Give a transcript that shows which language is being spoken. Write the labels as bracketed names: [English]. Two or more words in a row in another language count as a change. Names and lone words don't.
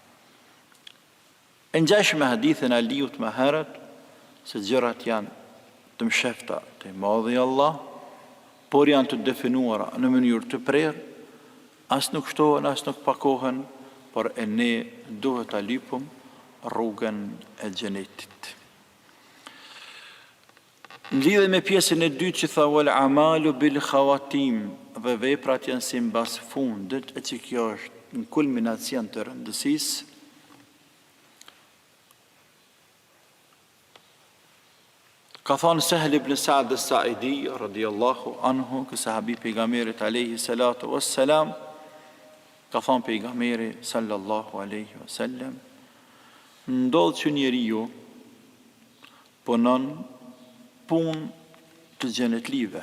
[Albanian] E ngjajsh me hadithin Aliut më herët, se gjërat janë të mshefta të i madhi Allah, por janë të definuara në mënyrë të prerë, as nuk shtohen, as nuk pakohen, por e ne duhet ta lypëm rrugën e xhenetit. Në lidhje me pjesën e dytë që tha [Arabic] والأعمال بالخواتيم, [Albanian] dhe veprat janë si mbas fundit, e që kjo është në kulminacion të rëndësisë. Ka thonë Sahel ibn Sa'd as-Sa'idi [Arabic] رضي الله عنه, [Albanian] që sahabi pejgamberit [Arabic] عليه الصلاة والسلام, [Albanian] ka thonë pejgamberi [Arabic] صلى الله عليه وسلم, [Albanian] ndodh që njeriu punon punë të xhenetlive.